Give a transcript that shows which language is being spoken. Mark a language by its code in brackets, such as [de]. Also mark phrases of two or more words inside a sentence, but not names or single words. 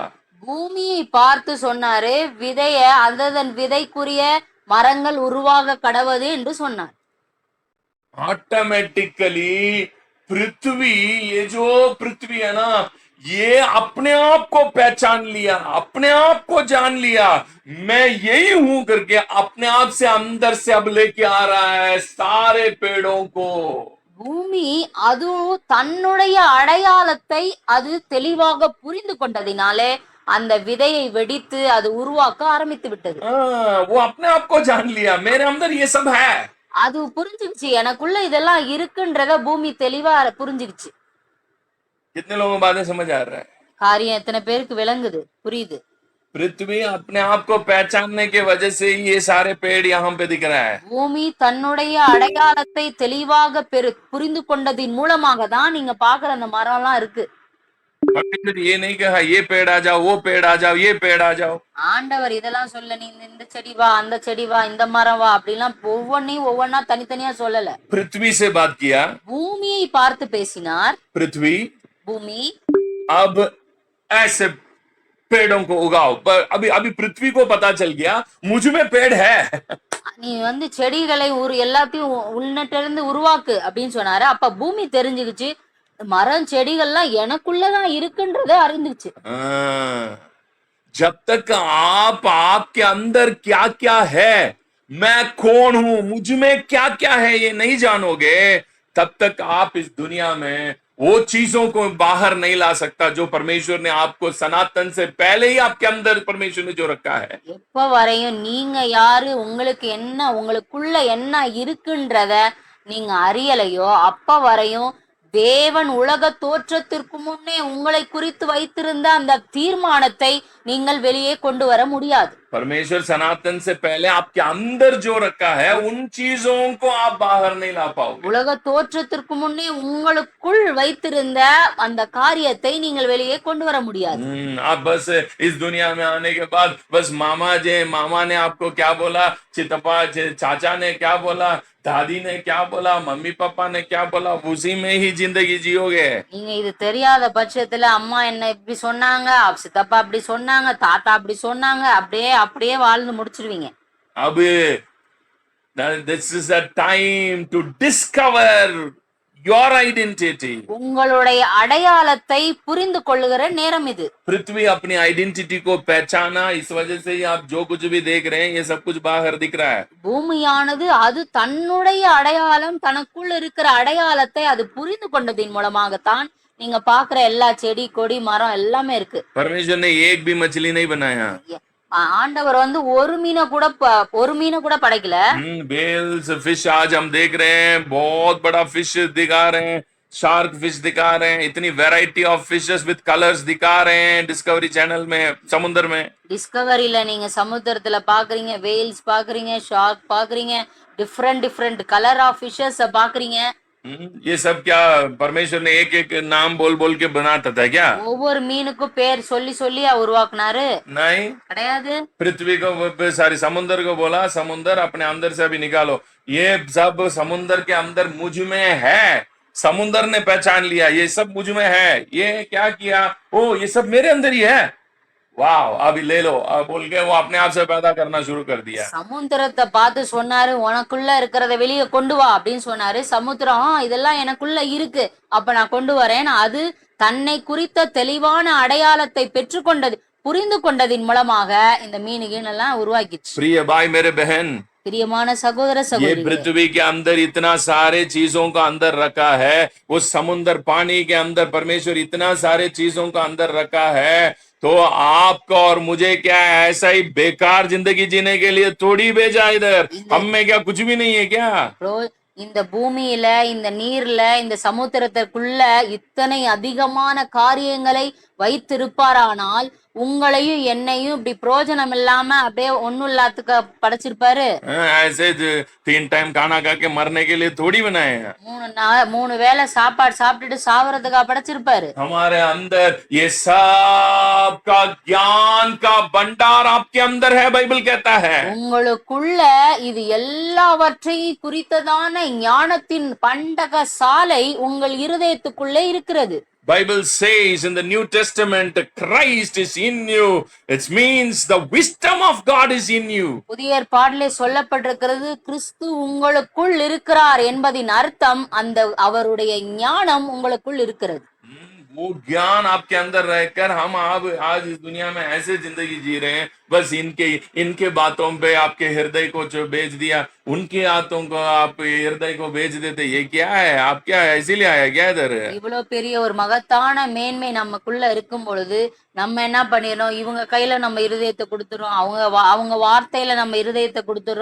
[ta] பூமியை பார்த்து சொன்னாரு, விதைய அதன் விதைக்குரிய மரங்கள் உருவாக கடவது என்று சொன்னார். [hi] ऑटोमेटिकली पृथ्वी, ये जो पृथ्वी है ना, ये अपने आप को पहचान लिया, अपने आप को जान लिया, मैं यही हूं करके अपने आप से अंदर से अब लेके आ रहा है सारे पेड़ों को। [ta] பூமி அது தன்னுடைய அடையாளத்தை அது தெளிவாக புரிந்து கொண்டதினாலே அந்த விதையை வெடித்து அது உருவாக்க ஆரம்பித்து விட்டது. [hi] वो अपने आप को जान लिया, मेरे अंदर ये सब है। [ta] அது புரிஞ்சுக்கிச்சு, எனக்குள்ள இதெல்லாம் இருக்குன்றத பூமி தெளிவா புரிஞ்சுக்கிச்சு. [hi] कितने लोगों को बातें समझ आ रहा है? [ta] காரியம் எத்தனை பேருக்கு விளங்குது, புரியுது? [hi] पृथ्वी अपने आप को पहचानने के वजह से ही ये सारे पेड़ यहाँ पे दिख रहा है। [ta] பூமி தன்னுடைய அடையாளத்தை தெளிவாக புரிந்து கொண்டதின் மூலமாக தான் நீங்க பாக்குற அந்த மரம் எல்லாம் இருக்கு. [hi] परमेश्वर ये नहीं कहा ये पेड़ आ जाओ, वो पेड़ आ जाओ, ये पेड़ आ जाओ। [ta] ஆண்டவர் இதெல்லாம் சொல்ல, நீ இந்த செடி வா, அந்த செடி வா, இந்த மரம் வா அப்படிலாம் ஒவ்வொன்னையும் ஒவ்வொன்னா தனித்தனியா சொல்லல. [hi] पृथ्वी से बात किया, [ta] பூமியை பார்த்து பேசினார். [hi] पृथ्वी [ta] பூமி [hi] अब ऐसे पेड़ों को उगाओ। पर अभी अभी पृथ्वी को पता चल गया मुझ में पेड़ है। [ta] நீ செடிகளை எல்லாத்தையும் உள்நட்டிலிருந்து உருவாக்கு அப்படின்னு சொன்னாரு. அப்ப பூமி தெரிஞ்சுக்கிச்சு, மரம் செடிகள்லாம் எனக்குள்ளதான் இருக்குன்றத அறிந்துச்சு. [hi] जब तक आप आपके अंदर क्या क्या है, मैं कौन हूं, मुझ में क्या क्या है, ये नहीं जानोगे, तब तक आप इस दुनिया में वो चीजों को बाहर नहीं ला सकता जो परमेश्वर ने आपको सनातन से पहले ही आपके अंदर परमेश्वर ने जो रखा है। [ta] எப்ப வரையும் நீங்க யாரு, உங்களுக்கு என்ன, உங்களுக்குள்ள என்ன இருக்குன்றத நீங்க அறியலையோ அப்ப வரையும் தேவன் உலக தோற்றத்திற்கு முன்னே உங்களை குறித்து வைத்திருந்த அந்த தீர்மானத்தை நீங்கள் வெளியே கொண்டு வர முடியாது. [hi] परमेश्वर सनातन से पहले आपके अंदर जो रखा है उन चीजों को आप बाहर नहीं ला पाओगे। [ta] உலக தோற்றத்திற்கு முன்னே உங்களுக்குள் வைத்திருந்த அந்த காரியத்தை நீங்கள் வெளியே கொண்டு வர முடியாது. [hi] आप बस इस दुनिया में आने के बाद बस मामा ने आपको क्या बोला, चितप्पा चाचा ने क्या बोला, दादी ने क्या बोला, मम्मी पापा ने क्या बोला, उसी में ही जिंदगी जियोगे। [ta] நீங்க இது தெரியாத பட்சத்துல அம்மா என்ன இப்படி சொன்னாங்க, சித்தப்பா அப்படி சொன்னாங்க, தாத்தா அப்படி சொன்னாங்க, அப்படியே வாழ்ந்து முடிச்சிருவீங்க. [en] अब this is a time to discover your identity. [ta] உங்களுடைய அடையாளத்தை புரிந்து கொள்ளுகிற நேரம் இது. [hi] पृथ्वी अपनी आइडेंटिटी को पहचाना, इस वजह से ही आप जो कुछ भी देख रहे हैं ये सब कुछ बाहर दिख रहा है। [ta] பூமியானது அது தன்னுடைய அடையாளம், தனக்குள் இருக்கிற அடையாளத்தை அது புரிந்து கொண்டதின் மூலமாகத்தான் நீங்க பாக்குற எல்லா செடி கொடி மரம் எல்லாமே இருக்கு. [hi] परमेश्वर ने एक भी मछली नहीं बनाया। [ta] ஆண்டவர் ஒரு மீனை கூட படைக்கல. [en] whales fish [hi] आज हम देख रहे हैं, बहुत बड़ा फिश दिखा रहे हैं, [en] shark fish [hi] दिखा रहे हैं, इतनी [en] variety of fishes with colors [hi] दिखा रहे हैं डिस्कवरी चैनल में, समुद्र में। [ta] டிஸ்கவரியில நீங்க சமுத்திரத்துல பாக்குறீங்க, வேல்ஸ் பாக்குறீங்க, ஷார்க் பாக்குறீங்க, [en] different color of fishes [ta] பாக்குறீங்க. [hi] ये सब क्या परमेश्वर ने एक एक नाम बोल बोल के बनाता था क्या? [ta] ஒவ்வொரு மீனுக்கும் பேர் சொல்லி உருவாக்குனாரு? [hi] नहीं, [ta] கிடையாது. [hi] पृथ्वी को समुद्र को बोला, समुद्र अपने अंदर से अभी निकालो, ये सब समुद्र के अंदर मुझ में है। समुद्र ने पहचान लिया ये सब मुझ में है। ये क्या किया, ओ ये सब मेरे अंदर ही है, वाह अभी ले लो बोल के वो अपने आप से पैदा करना शुरू कर दिया। [ta] சமுத்திரத்தை பார்த்து சொன்னாரு, உனக்குள்ள இருக்கிறத வெளியே கொண்டு வா அப்படின்னு சொன்னாரு. சமுத்திரம் இதெல்லாம் எனக்குள்ள இருக்கு, அப்ப நான் கொண்டு வரேன். அது தன்னை குறித்த தெளிவான அடையாளத்தை பெற்றுக்கொண்டது, புரிந்து கொண்டதின் மூலமாக இந்த மீனுகள் எல்லாம் உருவாக்கிச்சு. [hi] प्रिय भाई मेरे बहन, [ta] பிரியமான சகோதர [hi] ये [ta] சகோதரி, [hi] पृथ्वी के अंदर इतना सारे चीजों का अंदर रखा है, उस समुद्र पानी के अंदर परमेश्वर इतना सारे चीजों का अंदर रखा है, तो आपको और मुझे क्या ऐसा ही बेकार जिंदगी जीने के लिए थोड़ी भेजा इधर? हम में क्या कुछ भी नहीं है क्या? [ta] இந்த பூமியில, இந்த நீர்ல, இந்த சமுத்திரத்திற்குள்ள இத்தனை அதிகமான காரியங்களை வைத்திருப்பாரானால் உங்களையும் என்னையும் இப்படி பிரயோஜனம் இல்லாம அப்படியே ஒண்ணும் இல்லாத்துக்கு படைச்சிருப்பாரு? [hi] ऐसे 3 टाइम खाना खा के मरने के लिए थोड़ी बनाए हैं। [ta] 3 வேளை சாப்பாடு சாப்பிட்டுட்டு சாவறதுக்கா படைச்சிருப்பாரு? [hi] हमारे अंदर ये सब का ज्ञान का भंडार आपके अंदर है, बाइबल कहता है। [ta] உங்களுக்குள்ள இது எல்லாவற்றையும் குறித்ததான ஞானத்தின் பண்டக சாலை உங்கள் இருதயத்துக்குள்ளே இருக்கிறது. [en] Bible says in the New Testament, Christ is in you. It means the wisdom of God is in you. [ta] புதிய ஏற்பாட்டிலே சொல்லப்பட்டிருக்கிறது, கிறிஸ்து உங்களுக்குள் இருக்கிறார் என்பதின் அர்த்தம் அந்த அவருடைய ஞானம் உங்களுக்குள் இருக்கிறது. [hi] वो ज्ञान आपके अंदर रहकर हम आज इस दुनिया में ऐसे जिंदगी जी रहे हैं, बस इनके बातों पे आपके हृदय को जो बेच दिया, उनके हाथों को आप हृदय को बेच देते। ये क्या है, आप क्या है इसीलिए आया क्या इधर? [ta] இவ்வளவு பெரிய ஒரு மகத்தான மேன்மை நமக்குள்ள இருக்கும் பொழுது நம்ம என்ன பண்ணிடுறோம், இவங்க கையில நம்ம இருதயத்தை கொடுத்துறோம், அவங்க வார்த்தையில நம்ம இருதயத்தை கொடுத்துறோம்.